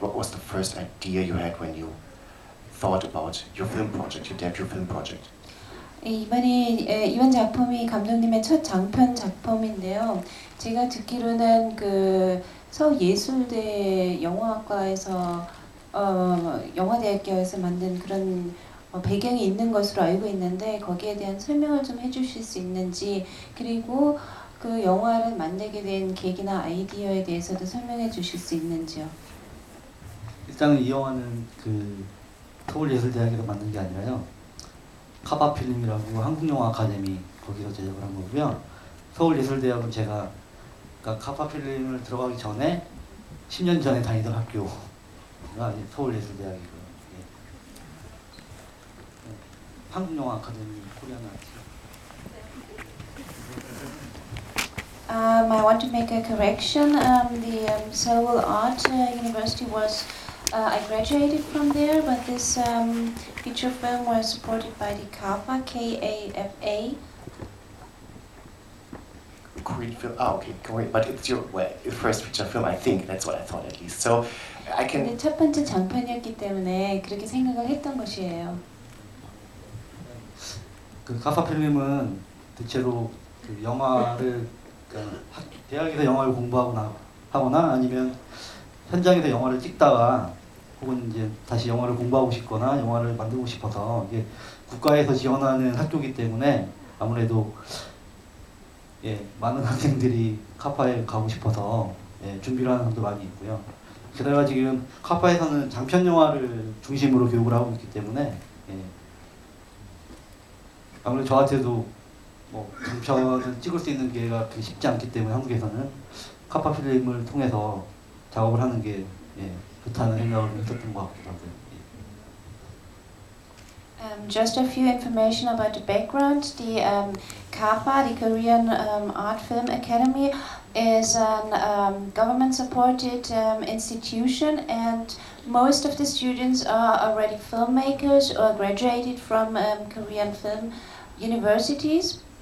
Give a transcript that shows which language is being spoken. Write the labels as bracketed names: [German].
[English] What was the first idea you had when you thought about your film project, your debut film project? [Korean] 이번 작품이 감독님의 첫 장편 작품인데요. 제가 듣기로는 그 서울예술대 영화학과에서 영화대학교에서 만든 그런 배경이 있는 것으로 알고 있는데 거기에 대한 설명을 좀 해주실 수 있는지, 그리고 그 영화를 만들게 된 계기나 아이디어에 대해서도 설명해 주실 수 있는지요. 일단은 이 영화는 그 서울예술대학에서 만든 게 아니라요, 카바필름이라고 한국영화 아카데미 거기서 제작을 한 거고요. 서울예술대학은 제가 그러니까 카바필름을 들어가기 전에 10년 전에 다니던 학교가 서울예술대학이고요. 예. 한국영화 아카데미 코리안 아트. [English] I want to make a correction. The Seoul Art University was, I graduated from there, but this feature film was supported by the KAFA, K-A-F-A. Korean film. Okay, Korean. But it's your first feature film, I think. That's what I thought at least. So I can. [Korean] 근데 첫 번째 장편이었기 때문에 그렇게 생각을 했던 것이에요. 그 카파 필름은 대체로 그 영화를 그러니까 대학에서 영화를 공부하거나 아니면 현장에서 영화를 찍다가 혹은 이제 다시 영화를 공부하고 싶거나 영화를 만들고 싶어서 이게 국가에서 지원하는 학교이기 때문에 아무래도 예, 많은 학생들이 카파에 가고 싶어서 예, 준비를 하는 사람도 많이 있고요. 게다가 지금 카파에서는 장편 영화를 중심으로 교육을 하고 있기 때문에 예, 아무래도 저한테도 뭐 장편을 찍을 수 있는 기회가 그렇게 쉽지 않기 때문에 한국에서는 카파 필름을 통해서 작업을 하는 게 예, 좋다는 생각을 했었던 것 같기도 하고요. [English] Just a few information about the background. The KAFA, the Korean Art Film Academy, is a government-supported institution, and most of the students are already filmmakers or graduated from Korean film universities.